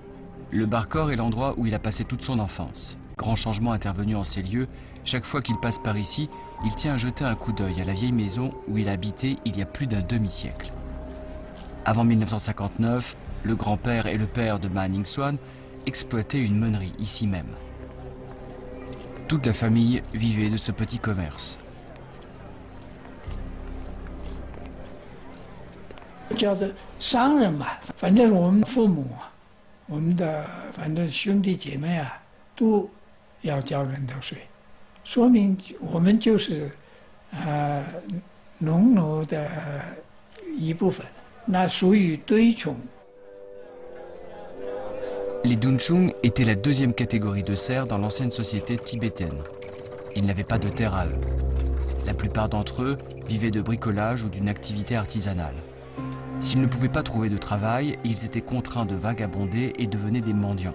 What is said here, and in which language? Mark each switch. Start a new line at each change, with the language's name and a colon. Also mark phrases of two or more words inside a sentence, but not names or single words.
French: Le Barkor est l'endroit où il a passé toute son enfance. Grand changement intervenu en ces lieux, chaque fois qu'il passe par ici, il tient à jeter un coup d'œil à la vieille maison où il a habité il y a plus d'un demi-siècle. Avant 1959, le grand-père et le père de Ma Ningsuan exploitaient une meunerie ici même. Toute la famille vivait de ce petit commerce.
Chinese: 叫做商人嘛，反正我们父母啊，我们的反正兄弟姐妹啊，都要交人头税，说明我们就是农奴的一部分，那属于堆穷。
French: Les Dunchung étaient la deuxième catégorie de serfs dans l'ancienne société tibétaine. Ils n'avaient pas de terre à eux. La plupart d'entre eux vivaient de bricolage ou d'une activité artisanale. S'ils ne pouvaient pas trouver de travail, ils étaient contraints de vagabonder et devenaient des mendiants.